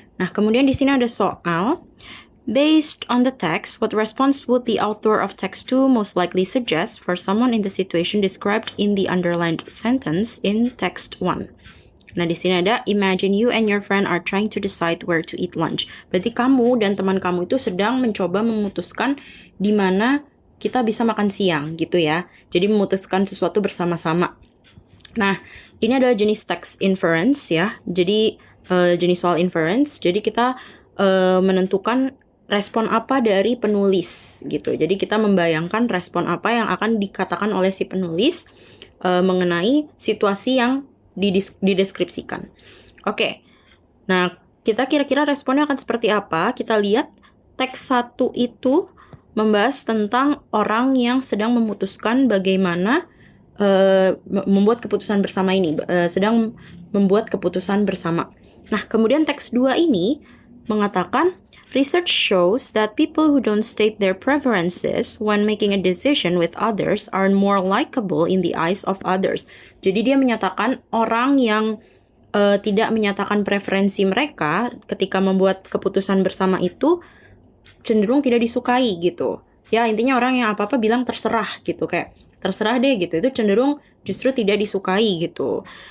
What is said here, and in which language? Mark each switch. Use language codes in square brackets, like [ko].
[id] Nah, kemudian di sini ada soal. [en] Based on the text, what response would the author of text 2 most likely suggest for someone in the situation described in the underlined sentence in text 1? [id] Nah, di sini ada [en] imagine you and your friend are trying to decide where to eat lunch. [id] Berarti kamu dan teman kamu itu sedang mencoba memutuskan di mana kita bisa makan siang gitu ya. Jadi memutuskan sesuatu bersama-sama. Nah, ini adalah jenis text inference ya. Jadi jenis soal inference. Jadi kita menentukan respon apa dari penulis gitu. Jadi kita membayangkan respon apa yang akan dikatakan oleh si penulis mengenai situasi yang dideskripsikan. Oke. Nah, kita kira-kira responnya akan seperti apa? Kita lihat teks 1 itu membahas tentang orang yang sedang memutuskan bagaimana membuat keputusan bersama ini, sedang membuat keputusan bersama. Nah, kemudian teks 2 ini mengatakan [en] research shows that people who don't state their preferences when making a decision with others are more likable in the eyes of others. [id] Jadi dia menyatakan orang yang tidak menyatakan preferensi mereka ketika membuat keputusan bersama itu cenderung tidak disukai gitu. Ya, intinya orang yang apa-apa bilang terserah gitu, kayak terserah deh gitu, itu cenderung justru tidak disukai gitu.